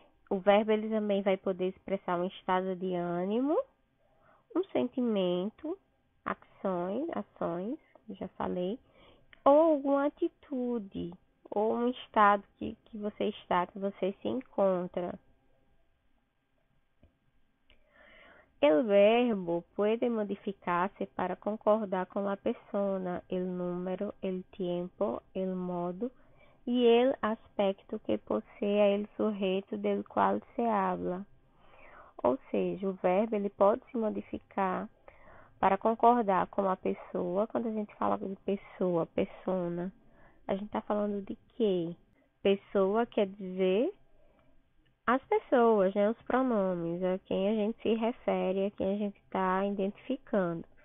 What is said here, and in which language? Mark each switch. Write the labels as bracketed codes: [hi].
[pt] O verbo ele também vai poder expressar um estado de ânimo, um sentimento, ações, já falei, ou alguma atitude, ou um estado que você está, que você se encontra. [es] El verbo puede modificarse para concordar con la persona, el número, el tiempo, el modo y el aspecto que posea el sujeto del cual se habla. [pt] ou seja, o verbo ele pode se modificar para concordar com a pessoa. Quando a gente fala de pessoa, persona, a gente está falando de quê? Pessoa quer dizer as pessoas, né? Os pronomes, a quem a gente se refere, a quem a gente está identificando.